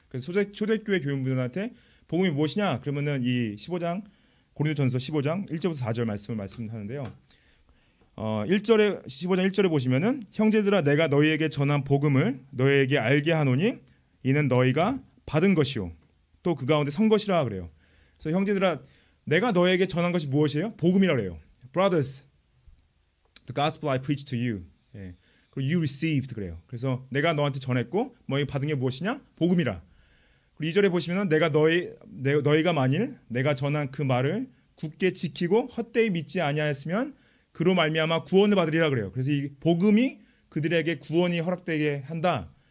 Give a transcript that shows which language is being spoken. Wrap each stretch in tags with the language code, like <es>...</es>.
<ko>그래서 초대교회 교인분들한테 복음이 무엇이냐? 그러면은 이 고린도전서 15장 1절부터 4절 말씀을 말씀하는데요. 15장 1절에 보시면은 형제들아 내가 너희에게 전한 복음을 너희에게 알게 하노니 이는 너희가 받은 것이요 또 그 가운데 선 것이라 그래요. 그래서 형제들아 내가 너희에게 전한 것이 무엇이에요? 복음이라 그래요.</ko> <en>Brothers, the gospel I preached to you.</en> <ko>그리고</ko> <en>you received</en> <ko>그래요. 그래서 내가 너한테 전했고 너희 받은 게 무엇이냐? 복음이라. 그리고 2절에 보시면은 너희가 만일 내가 전한 그 말을 굳게 지키고 헛되이 믿지 아니하였으면 그로 말미암아 구원을 받으리라 그래요. 그래서 이 복음이 그들에게 구원이 허락되게 한다.</ko>